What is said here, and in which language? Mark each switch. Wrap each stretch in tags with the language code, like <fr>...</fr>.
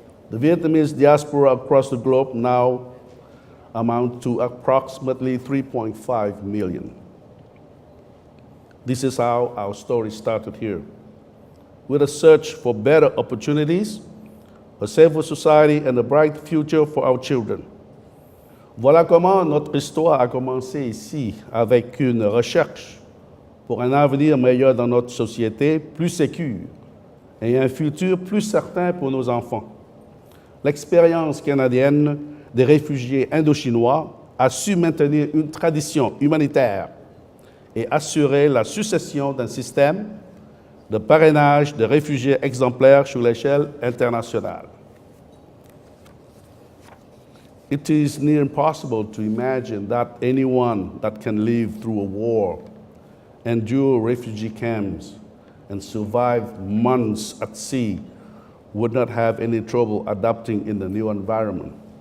<en>The Vietnamese diaspora across the globe now amount to approximately 3.5 million. This is how our story started here, with a search for better opportunities, a safer society, and a bright future for our children.</en> <fr>Voilà comment notre histoire a commencé ici, avec une recherche pour un avenir meilleur dans notre société, plus sécure, et un futur plus certain pour nos enfants. L'expérience canadienne des réfugiés indochinois a su maintenir une tradition humanitaire et assurer la succession d'un système de parrainage de réfugiés exemplaires sur l'échelle internationale.</fr> <en>It is near impossible to imagine that anyone that can live through a war, endure refugee camps, and survive months at sea would not have any trouble adapting in the new environment.</en>